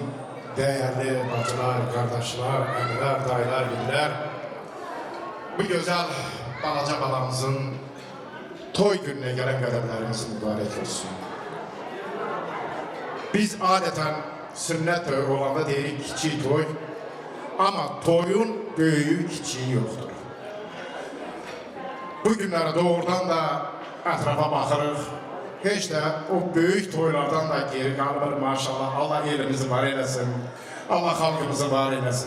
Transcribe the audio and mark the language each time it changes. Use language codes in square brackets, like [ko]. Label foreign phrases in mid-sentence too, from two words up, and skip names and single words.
[tr] Değerli bacılar, kardeşler, əmilər, dayılar, günlər. [az] Bu güzel balaca balamızın toy gününe gelen qədəmlərimiz mübarək olsun. Biz adeten sünnet toyu olanda deyirik kiçik toy. [tr] Ama toyun böyüyü kiçiği yoktur. Bu günlere doğrudan da etrafa bakırıq. Hiç de o büyük toylardan da geri kalmır maşallah. Allah elimizi var eylesin. Allah halkımızı var eylesin.